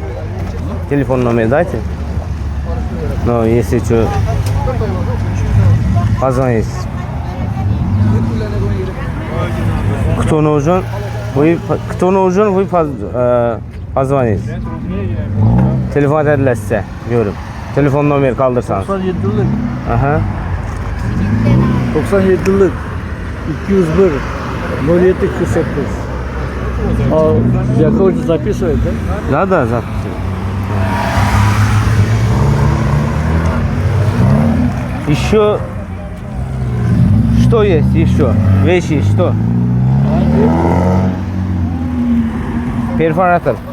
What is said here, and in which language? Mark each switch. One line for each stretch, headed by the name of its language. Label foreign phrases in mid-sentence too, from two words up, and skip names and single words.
Russian: Телефон номер дайте. Но если что, позвоните. Кто нужен, вы позвоните.
Turkish: Telefon ederler size. Görüp. Telefon numara kaldırsanız. 97'lik. Aha. 97'lik. 201. 07 48.
Russian: А Яковлевич записывает, да? Да, записываю. Еще что есть еще? Вещи что? Перфоратор.